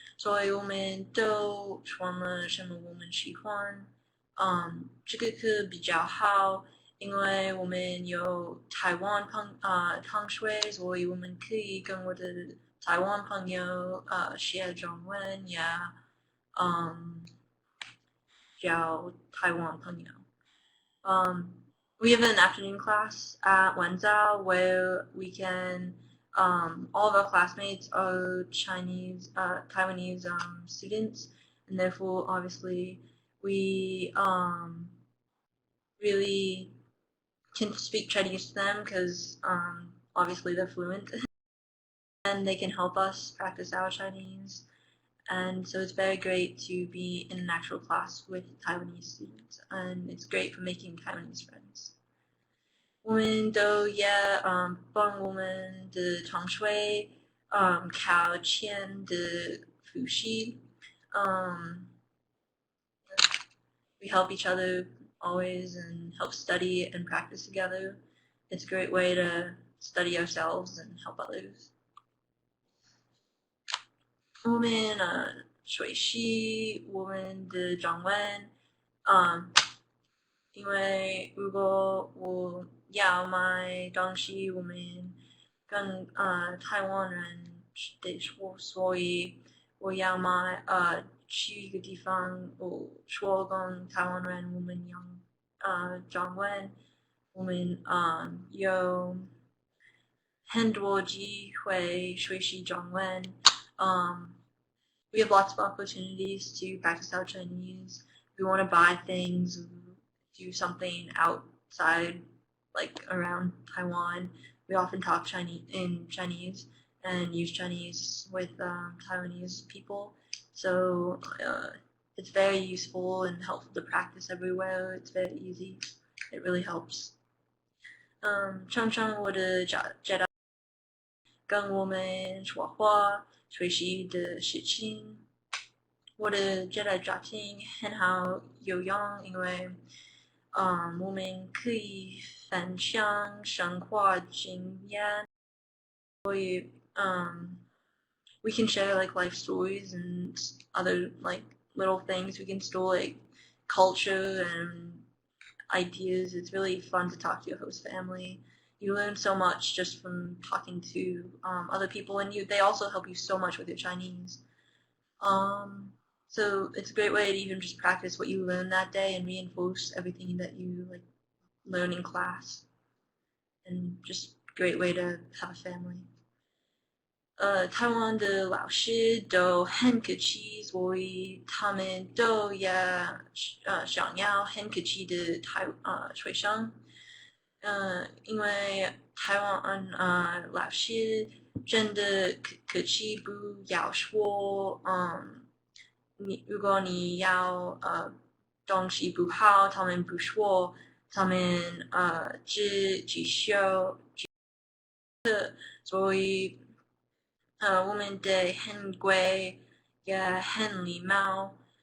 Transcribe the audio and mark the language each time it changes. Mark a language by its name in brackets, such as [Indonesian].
[Chinese] 所以我们都说了什么我们喜欢，这个课比较好，因为我们有台湾同学，所以我们可以跟我的台湾朋友学中文呀，交台湾朋友。 [English] we have an afternoon class at Wenzhou where we can, all of our classmates are Taiwanese students, and therefore, obviously, we really can speak Chinese to them because obviously they're fluent and they can help us practice our Chinese. And so it's very great to be in an actual class with Taiwanese students, and it's great for making Taiwanese friends. [Chinese] 我们都也帮我们的同学考前的复习 [English] we help each other always and help study and practice together. It's a great way to study ourselves and help others. [Chinese] 我们学习我们的中文，因为如果我要买东西，我们跟台湾人得说，所以我要买去一个地方，我说跟台湾人，我们用中文，我们有很多机会学习中文。 [English] We have lots of opportunities to practice our Chinese. We want to buy things, do something outside, like around Taiwan. We often talk Chinese and use Chinese with Taiwanese people. So it's very useful and helpful to practice everywhere. It's very easy. It really helps. [Chinese] 常常我的家长跟我们说话。学习的事情，我的觉得家庭很好有用，因为我们可以分享生活经验，所以 [English] we can share like life stories and other like little things. We can still like culture and ideas. It's really fun to talk to your host family. You learn so much just from talking to other people, and they also help you so much with your Chinese. So it's a great way to even just practice what you learn that day and reinforce everything that you like learn in class, and just a great way to have a family. [Chinese] 台湾的老师都很客气，所以他们都也想要很客气的学生。因为台湾老师真的客气，不要说如果你要东西不好，他们不说，他们只修，所以我们得很乖，也很礼貌。